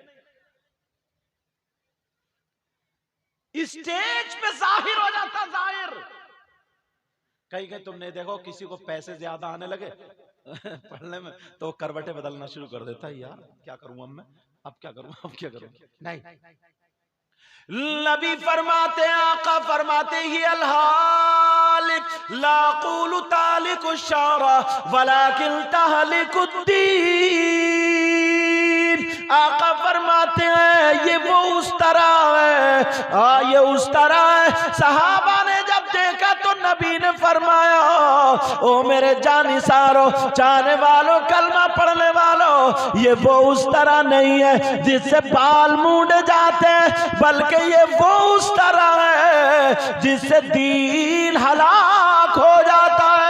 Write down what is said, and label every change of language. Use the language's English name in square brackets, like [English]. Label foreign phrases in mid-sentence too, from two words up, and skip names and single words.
[Hindi] स्टेज पे जाहिर हो जाता, जाहिर। कहीं कहीं तुमने देखो किसी को पैसे ज्यादा आने लगे पढ़ने में, तो वो करवटें बदलना शुरू कर देता है, यार क्या करूं अब मैं, अब क्या करूं, अब क्या करूं। नहीं, नबी फरमाते, आका फरमाते [Arabic] هي الحالقة لا أقول تحلق الشعر ولكن تحلق الدين. [Hindi] आका फरमाते हैं ये वो उस तरह है, ये उस तरह है। सहाबा ने जब देखा तो नबी ने फरमाया, ओ मेरे जानिसारो, चाहने वालों, कलमा पढ़ने वालों, ये वो उस तरह नहीं है जिससे बाल मूंड जाते हैं, बल्कि ये वो उस तरह है जिससे दीन हलाक हो जाता है।